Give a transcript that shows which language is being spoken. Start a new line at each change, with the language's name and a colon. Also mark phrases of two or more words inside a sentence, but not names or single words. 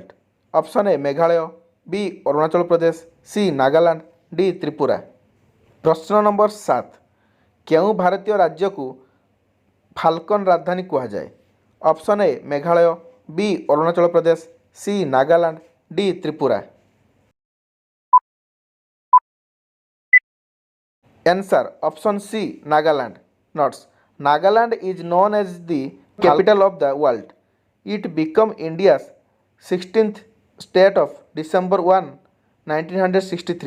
Odia: ଅପସନ୍ ଏ ମେଘାଳୟ, ବି ଅରୁଣାଚଳ ପ୍ରଦେଶ, ସି ନାଗାଲାଣ୍ଡ, ଡି ତ୍ରିପୁରା। ପ୍ରଶ୍ନ ନମ୍ବର 7, କେଉଁ ଭାରତୀୟ ରାଜ୍ୟକୁ ଫାଲକନ୍ ରାଜଧାନୀ କୁହାଯାଏ? ଅପସନ୍ ଏ ମେଘାଳୟ, ବି ଅରୁଣାଚଳ ପ୍ରଦେଶ, ସି ନାଗାଲାଣ୍ଡ, ଡି ତ୍ରିପୁରା।
English: Answer option C Nagaland. Notes: Nagaland is known as the capital of the world. It became India's 16th state of December 1, 1963.